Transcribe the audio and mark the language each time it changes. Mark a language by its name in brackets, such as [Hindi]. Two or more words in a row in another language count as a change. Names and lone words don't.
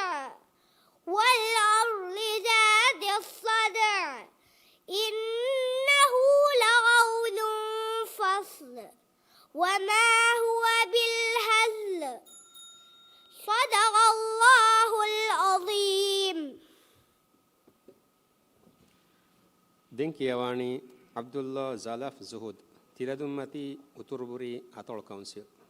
[Arabic] والأرض ذات الصدع. إنه لقول فصل وما هو بالهزل. صدق الله العظيم. [Divehi] ދެން ކިޔަވާނީ ޢަބްދުﷲ ސަލާފް ސުހޫދު ތިލަދުންމަތި އުތުރުބުރި އަތޮޅު ކައުންސިލް.